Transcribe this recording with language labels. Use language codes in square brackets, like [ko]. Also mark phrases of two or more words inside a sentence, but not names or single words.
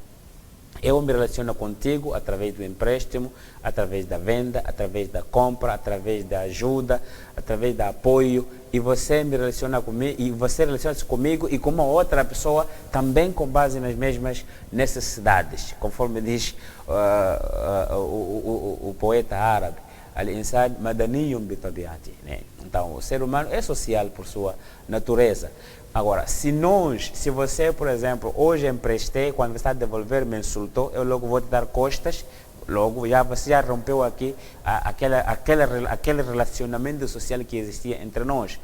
[pt] Eu me relaciono contigo através do empréstimo, através da venda, através da compra, através da ajuda, através do apoio, e você me relaciona comigo, e você relaciona-se comigo e com uma outra pessoa também com base nas mesmas necessidades, conforme diz o poeta árabe, [ar] الإنسان مدني بطبيعته. [pt] Então, o ser humano é social por sua natureza. Agora, se você, por exemplo, hoje emprestei, quando você está a devolver, me insultou, eu logo vou te dar costas, logo você já rompeu aqui aquele relacionamento social que existia entre nós.